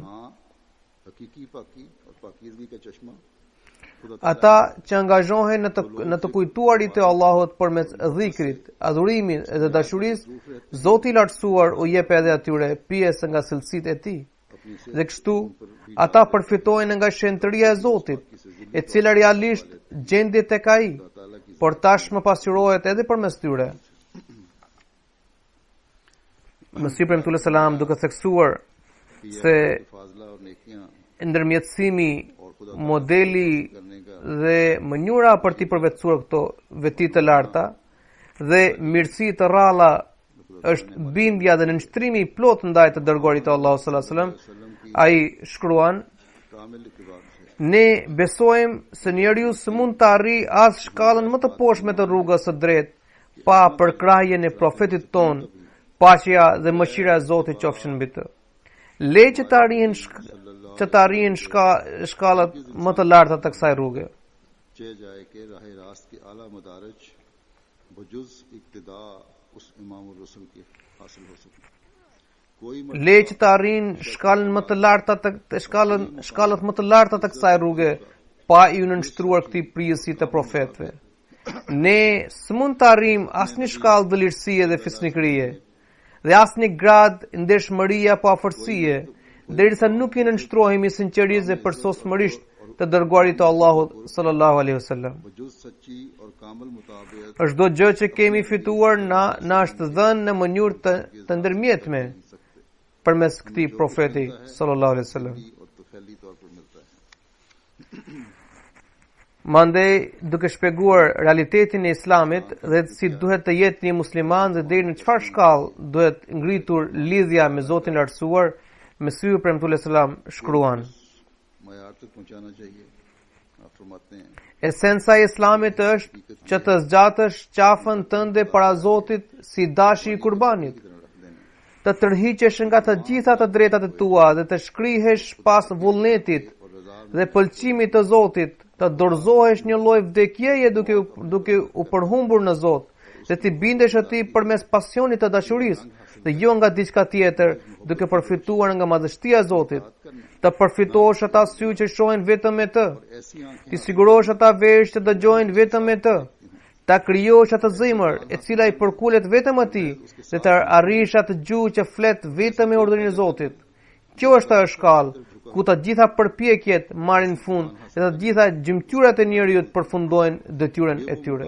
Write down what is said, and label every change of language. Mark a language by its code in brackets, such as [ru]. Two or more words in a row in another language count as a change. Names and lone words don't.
[ur] ہاں، حقیقی پاکی اور پاکیزگی کا چشمہ خدا [sq] Ata që angazhohen në të kujtuarit e Allahut përmes dhikrit, adhurimit dhe dashurisë, Zoti i lartësuar u jep edhe atyre pjesë nga cilësitë e tij. [ur] اپنی سے [sq] Dhe kështu ata përfitojnë nga shenjtëria e Zotit, e cila realisht gjendet tek ai, [ur] تعالیٰ کی [sq] por tashmë pasqyrohet edhe përmes tyre. Mesihi premtuar selam duke theksuar se [ur] فاضلہ اور نیکیاں [sq] ndërmjetësimi, [ur] اور خدا [sq] modeli [ur] کرنے کا [sq] dhe mënyra për t'i përvetësuar këto veti të larta dhe mirësi të rralla është bindja dhe nënshtrimi i plot ndaj të dërguarit të Allahut [ar] صلى الله عليه وسلم. [sq] Ai shkruan: [ur] کامل اتباع سے [sq] Ne besojmë se njeriu së mund të arrijë as shkallën më të poshtme të rrugës së drejtë pa përkrahjen e profetit ton, paqja dhe mëshira e Zotit qofshin mbi të. Le që të arrijnë shkallat më të larta të kësaj rruge. [ur] چہ جائے کہ راہ راست کی اعلیٰ مدارج بجز اقتدا اس امام رسول کی حاصل ہو سکے. कोई [sq] Le që të arrijnë shkallën më të larta shkallat më të larta të kësaj rruge pa i nënshtruar këtij prijësi të profetëve. Ne s'mund të arrijmë asnjë shkallë dëlirësie dhe fisnikërie dhe asnjë grad ndershmërie apo afërsie, derisa nuk i nënshtrohemi sinqerisht dhe përsosmërisht të dërguarit të Allahut [ar] صلى الله عليه وسلم. [ur] بجز سچی اور کامل متابعت [sq] Çdo gjë që kemi fituar na është dhënë në mënyrë të ndërmjetme përmes këtij profeti [ar] صلى الله عليه وسلم. [ur] اور طفیلی طور پر ملتا ہے. [sq] Mandej duke shpjeguar realitetin e Islamit dhe si duhet të jetë një musliman dhe deri në çfarë shkallë duhet ngritur lidhja me Zotin e Lartësuar, Mesihu premtuar selam shkruan: [ur] معیار تک پہنچانا چاہیے۔ آپ فرماتے ہیں [sq] Esenca e Islamit është që të zgjatësh qafën tënde para Zotit si dashi i kurbanit, [ur] کی طرح رکھ دینا. [sq] të tërhiqesh nga të gjitha të drejtat e tua dhe të shkrihesh pas vullnetit [ur] اور رضا [sq] dhe pëlqimit të Zotit, të dorëzohesh një lloj vdekjeje duke u përhumbur në Zot dhe të bindesh atij përmes pasionit të dashurisë dhe jo nga diçka tjetër, duke përfituar nga madhështia e Zotit. Të përfitosh ata sy që shohin vetëm me të, [ur] ایسی آنکھیں [sq] të sigurosh ata vesh që dëgjojnë vetëm me të, ta krijosh atë zemër e cila i përkulet vetëm atij dhe të arrish atë gjuhë që flet vetëm me urdhërin e Zotit. Kjo është ajo shkallë ku të gjitha përpjekjet marrin fund dhe të gjitha gjymtyrat e njeriut përfundojnë detyrën e tyre.